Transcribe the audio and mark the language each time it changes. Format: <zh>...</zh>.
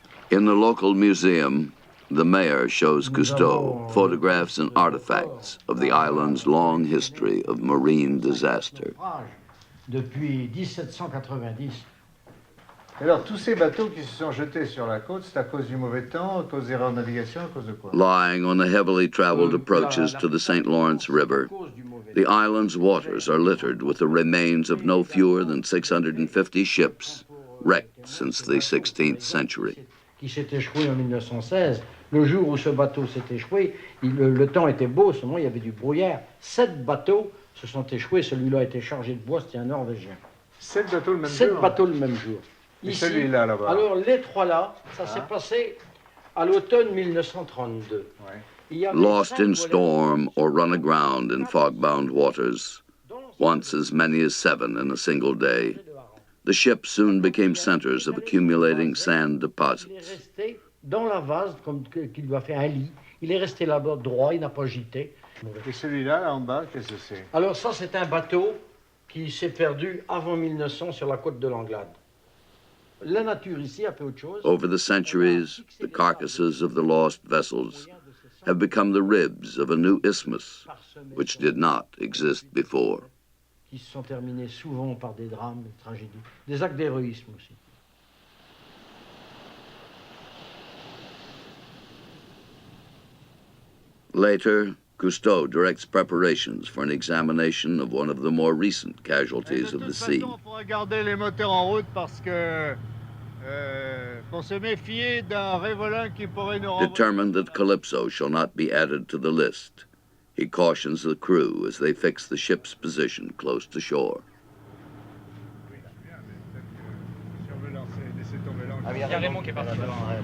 <en>In the local museum, the mayor shows Custot photographs and artifacts of the island's long history of marine disaster.</en> <fr>Depuis 1790. Alors, tous ces bateaux qui se sont jetés sur la côte, c'est à cause du mauvais temps, à cause d'erreurs de navigation, à cause de quoi?</fr> <en>Lying on the heavily traveled approaches to the St. Lawrence River, the island's waters are littered with the remains of no fewer than 650 ships wrecked since the 16th century.</en> <fr>Qui s'est échoué en 1916. Le jour où ce bateau s'est échoué, le temps était beau, seulement il y avait du brouillard. 7 bateaux se sont échoués, celui-là a été chargé de bois, c'était un Norvégien. 7 bateaux le même jour? 7 bateaux le même jour. Et celui-là, là-bas? Alors, les 3 là, ça s'est passé à l'automne 1932. Ouais.</fr> <en>Lost in storm or run aground in fog-bound waters, once as many as 7 in a single day, the ships soon became centers of accumulating sand deposits.</en> <fr>Il est resté dans la vase, comme qu'il lui a fait un lit. Il est resté là-bas droit, il n'a pas gité. Et celui-là, là en bas, qu'est-ce que c'est? Alors ça, c'est un bateau qui s'est perdu avant 1900 sur la côte de l'Anglade. La nature ici a fait autre chose.</fr> <en>Over the centuries, the carcasses of the lost vessels have become the ribs of a new isthmus, which did not exist before.</en> <fr>Qui se sont terminés souvent par des drames, des tragédies, des actes d'héroïsme aussi.</fr> <en>Later, Cousteau directs preparations for an examination of one of the more recent casualties of the sea.</en> <fr>Il faudra garder les moteurs en route parce que faut se méfier d'un révolin qui pourrait nous renvoyer.</fr> <en>Determined that Calypso shall not be added to the list, he cautions the crew as they fix the ship's position close to shore.</en> <fr>Il y a Raymond qui est parti devant.</fr>